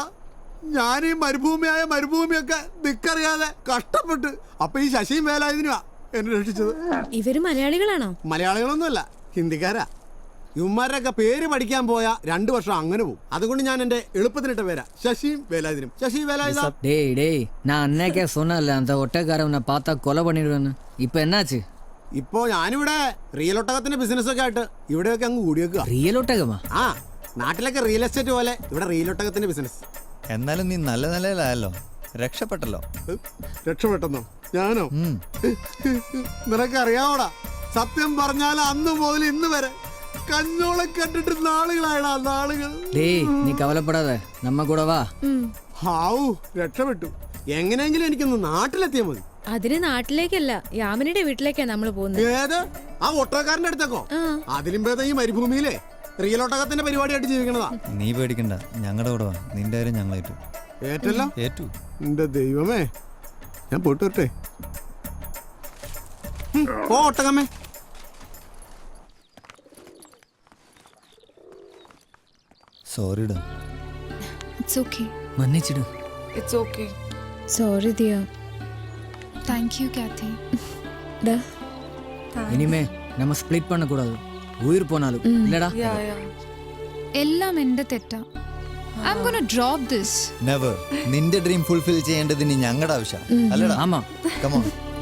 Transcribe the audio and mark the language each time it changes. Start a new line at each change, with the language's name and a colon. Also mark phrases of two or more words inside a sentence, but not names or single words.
Malayalam: ഞാൻ ഈ മരുഭൂമിയൊക്കെ ദിക്കറിയാതെ കഷ്ടപ്പെട്ട് അപ്പൊ ഈ ശശിയും വേലായുധനുമാ എന്നെ രക്ഷിച്ചത്. ഇവര് മലയാളികളാണോ? മലയാളികളൊന്നുമല്ല, ഹിന്ദിക്കാരാ. ഇവന്മാരൊക്കെ പേര് പഠിക്കാൻ പോയാ 2 വർഷം അങ്ങനെ പോകും. അതുകൊണ്ട് ഞാൻ എന്റെ എളുപ്പത്തിനിട്ട പേരാ ശശിയും വേലായുധനും. ശശി വേലായുധ.
Tamil: டேய் நான் அன்னைக்கே சொன்னல அந்த ஒட்டக்காரவனை பார்த்தா கொலை பண்ணிடுவேன்னு. இப்போ என்னாச்சு?
Malayalam: ഇപ്പോ ഞാനിവിടെ റിയൽ ഒട്ടകത്തിന്റെ ബിസിനസ് ഒക്കെ ആയിട്ട് ഇവിടെയൊക്കെ അങ്ങ് കൂടിയേക്കുക. റിയൽ ഒട്ടകമാ? ആ, നാട്ടിലൊക്കെ
English: real estate
Malayalam: പോലെ ഇവിടെ റിയൽ ഒട്ടകത്തിന്റെ ബിസിനസ്. എന്നാലും നീ നല്ല നിലയിലായല്ലോ, രക്ഷപ്പെട്ടല്ലോ. രക്ഷപ്പെട്ടെന്നോ? ഞാനോ? നിനക്കറിയാവോടാ, സത്യം പറഞ്ഞാൽ അന്ന് മുതൽ ഇന്ന് വരെ കഞ്ഞോളെ കണ്ടിട്ട് നാളുകളായടാ, നാളുകൾ.
Tamil: டேய் நீ கவலைப்படாத, நம்ம கூட வா.
Malayalam: ഹാവൂ, രക്ഷപ്പെട്ടു. എങ്ങനെയെങ്കിലും എനിക്കൊന്ന് നാട്ടിലെത്തിയാൽ മതി. അതിന് നാട്ടിലേക്കല്ല, യാമിനിയുടെ വീട്ടിലേക്കാ നമ്മൾ പോകുന്നത്. ഏത്? ആ ഒട്ടകക്കാരന്റെ അടുത്തേക്കോ? അതിലും ഭേദം ഈ മരുഭൂമിയിലെ റിയൽ ഒട്ടകത്തിന്റെ പരിപാടിയായിട്ട് ജീവിക്കണതാ. നീ പേടിക്കണ്ട, ഞങ്ങളുടെ കൂടെ വാ. നിന്റെ കാര്യം ഞങ്ങൾ ഏറ്റു. ഏറ്റല്ലോ? ഏറ്റു. എന്റെ ദൈവമേ, ഞാൻ പോയിട്ട് വരട്ടെ. ഓ ഒട്ടകമ്മേ. സോറിടാ.
English: It's okay.
Tamil: மன்னிச்சிடு.
English: It's okay. Sorry ദിയ. Thank you, Kathy.
Tamil: இனிமே நம்ம ஸ்ப்ளிட் பண்ண கூடாது, உயிர் போனாலும். இல்லடா?
Malayalam: എല്ലാം എന്റെ തെറ്റാ.
English: I'm gonna drop this. Never.
Malayalam: നിന്റെ
English: dream fulfil
Malayalam: ചെയ്യേണ്ടത് ഇനി ഞങ്ങളുടെ ആവശ്യം അല്ലടാ?
Tamil: ആമാ.
English: Come on.